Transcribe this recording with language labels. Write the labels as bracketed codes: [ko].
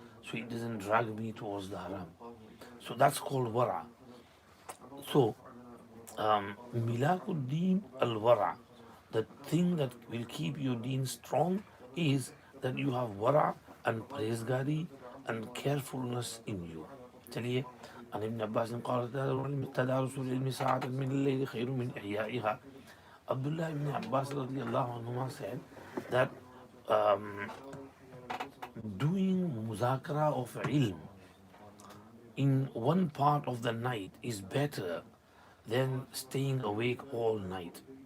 [en] so it doesn't drag me towards the haram. So that's called wara. So Milakuddin al-wara, the thing that will keep your deen strong is that you have wara and parhezgari and carefulness in you. [hi] चलिए [ar] عن ابن عباس قال تدارس العلم ساعة من الليل خير من إحيائها. [en] Abdullah ibn Abbas radiallahu anhuma said that um, doing muzakara of ilm in one part of the night is better than staying awake all night.